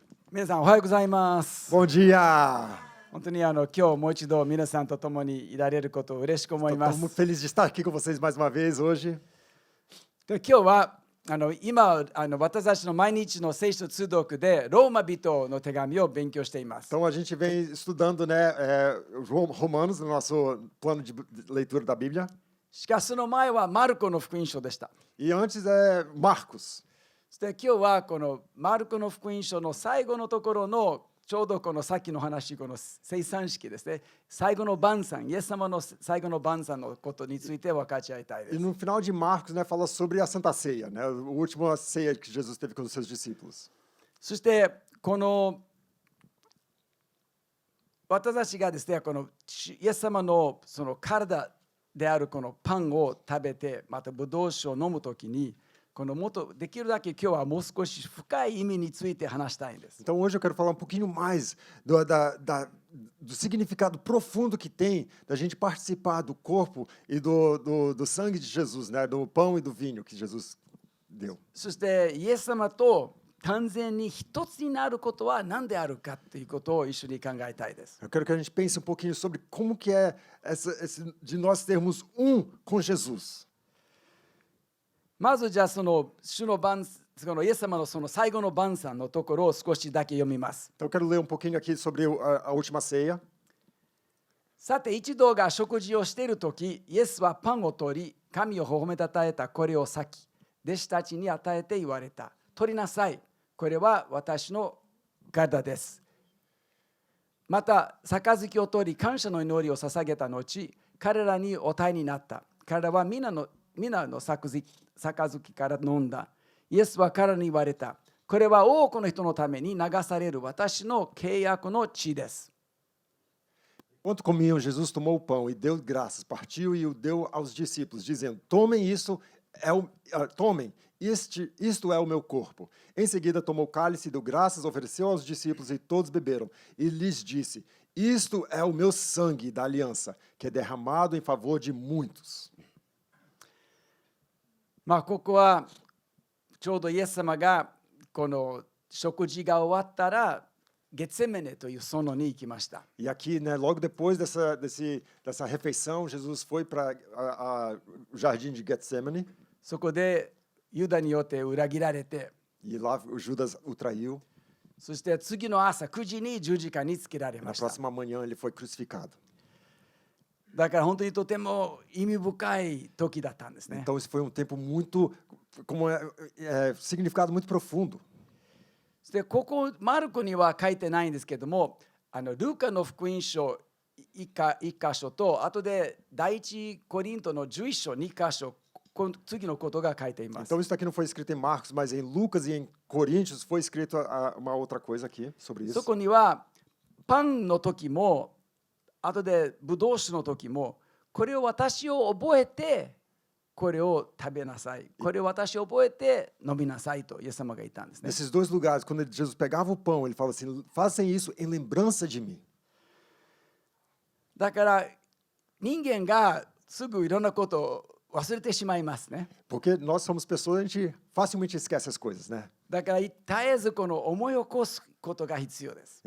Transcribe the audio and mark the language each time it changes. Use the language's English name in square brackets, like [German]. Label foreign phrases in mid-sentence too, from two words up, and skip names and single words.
[Japanese] 皆さんおはようございます。 [Portuguese] Bom dia! [Japanese] 本当に今日もう一度皆さんと共にいられることを嬉しく思いま [Portuguese] Estou muito [Japanese] す。 [Portuguese] feliz de estar aqui com vocês mais uma vez hoje. [Japanese] で今日は今私たちの毎日の聖書通読でローマ人の手紙を勉強しています。 [Portuguese] Então a gente vem estudando, né, Romanos no nosso plano de leitura da Bíblia. [Japanese] しかしその前はマルコの福音書でした。 [Portuguese] E antes é Marcos. [Japanese] そして今日はこのマルコの福音書の最後のところのちょうどこのさっきの話、この生産式ですね。最後の晩餐、イエス様の最後の晩餐のことについて分かち合いたいで [Portuguese] E [Japanese] す。 [Portuguese] no final de Marcos, né, fala sobre a Santa Ceia, né, a última ceia que Jesus teve com os seus discípulos. [Japanese] そしてこの私たちがですね、このイエス様のその体であるこのパンを食べて、またブドウ酒を飲むときに、このもっとできるだけ今日はもう少し深い意味について話したいんです。 [Portuguese] Então hoje eu quero falar um pouquinho mais do significado profundo que tem da gente participar do corpo e do sangue de Jesus, né, do pão e do vinho que Jesus deu. [Japanese] そしてイエス様と完全に一つになることは何であるかということを一緒に考えたいです。 [Portuguese] Eu quero que a gente pense um pouquinho sobre como que é de nós termos com Jesus. [Japanese] まずじゃあその主の晩そのイエス様のその最後の晩餐のところを少しだけ読みます。 [Portuguese] Então eu quero ler um pouquinho aqui sobre a última ceia. [Japanese] さて一同が食事をしているとき、イエスはパンを取り、神を褒めたたえたこれを裂き、弟子たちに与えて言われた。取りなさい。これは私の体です。また、杯を取り、感謝の祈りを捧げた後、彼らにお与えになった。彼らは皆の杯から飲んだ。イエスは彼らに言われた。これは多くの人のために流される私の契約の血です。 [Portuguese] Enquanto comiam, Jesus tomou o pão e deu graças, partiu e o deu aos discípulos, dizendo: Tomem isso, tomem, isto é o meu corpo. Em seguida tomou o cálice, deu graças, ofereceu aos discípulos e todos beberam. E lhes disse: Isto é o meu sangue da aliança, que é derramado em favor de muitos. [Japanese] ここはちょうどイエス様がこの食事が終わったらゲツセメネという園に行きました。 [Portuguese] E aqui, né, logo depois dessa refeição, Jesus foi para o jardim de Getsemane. [Japanese] そこでユダによって裏切られて、 [Portuguese] E lá o Judas o traiu. [Japanese] そして次の朝9時に十字架につけられ [Portuguese] Na [Japanese] ました。 [Portuguese] próxima manhã ele foi crucificado. [Japanese] だから本当にとても意味深い時だったんですね。 [Portuguese] Então esse foi tempo muito, significado muito profundo. [Japanese] でここマルコには書いてないんですけども、ルカの福音書1箇所と、あとで第一コリントの11章2箇所、次のことが書いています。 [Portuguese] Então isso aqui não foi escrito em Marcos, mas em Lucas e em Coríntios foi escrito uma outra coisa aqui sobre [Japanese] そ [Portuguese] isso. [Japanese] こにはパンの時も、あとでブドウ酒の時も、これを私を覚えてこれを食べなさい。これを私を覚えて飲みなさいとイエス様が言ったんですね。 [Portuguese] Nesses dois lugares, quando Jesus pegava o pão, ele falava assim: Façam isso em lembrança de mim. [Japanese] だから人間がすぐいろんなことを忘れてしまいますね。 [Portuguese] Porque nós somos pessoas, a gente facilmente esquece as coisas, né? [Japanese] だから絶えずこの思い起こすことが必要です。